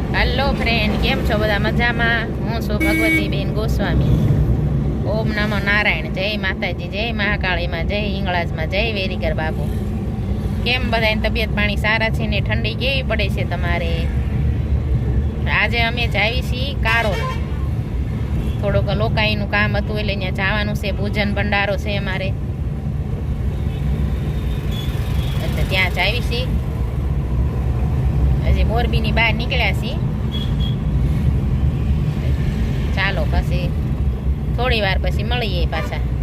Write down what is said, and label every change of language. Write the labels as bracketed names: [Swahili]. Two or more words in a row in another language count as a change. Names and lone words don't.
[English] Hello friend, [Gujarati] કેમ છો બધા મજામાં? હું છું ભગવતીબેન ગોસ્વામી। ઓમ નમો નારાયણ। જય માતાજી, જય મહાકાળી મા, જય હિંગળાજ મા, જય વેરીકર બાબુ। કેમ બધાની તબિયત પાણી સારા છે ને ઠંડી કેવી પડે છે તમારે? આજે અમે જાવી છીએ કારોલ। થોડોક લોકાઈનું કામ હતું એટલે ત્યાં જવાનું છે। ભોજન ભંડારો છે અમારે, એટલે ત્યાં જાવી છીએ। હજી મોરબીની બહાર નીકળ્યા છીએ। ચાલો પછી થોડી વાર પછી મળીએ પાછા।